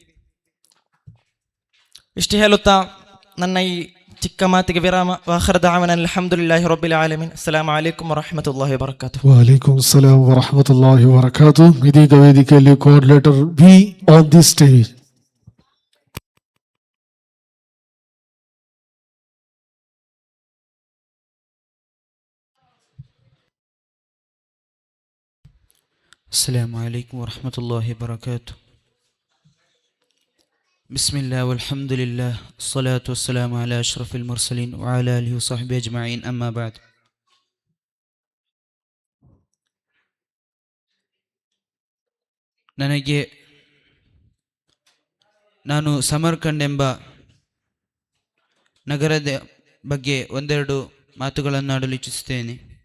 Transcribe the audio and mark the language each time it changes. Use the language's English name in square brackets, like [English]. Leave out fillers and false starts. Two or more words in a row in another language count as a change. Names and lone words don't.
[Kannada] ಇಷ್ಟು ಹೇಳುತ್ತಾ ನನ್ನ ಈ ಚಿಕ್ಕ ಮಾತಿಗೆ ವಿರಾಮ. [Arabic] وآخر دعوانا الحمد لله رب العالمين السلام عليكم ورحمة الله وبركاته. وعليكم السلام ورحمة الله وبركاته. [Kannada] ಇದೀಗ ವೇದಿಕೆಯಲ್ಲಿ [English] coordinator be on the stage. [Arabic] السلام عليكم ورحمة الله وبركاته. بسم الله والحمد لله الصلاة والسلام على أشرف المرسلين وعلى آله وصحبه أجمعين أما بعد. [Kannada] ನಾನು ಸಮರ್ಕಂಡ್ ಎಂಬ ನಗರದ ಬಗ್ಗೆ ಒಂದೆರಡು ಮಾತುಗಳನ್ನು ಆಡಲು ಇಚ್ಛಿಸುತ್ತೇನೆ.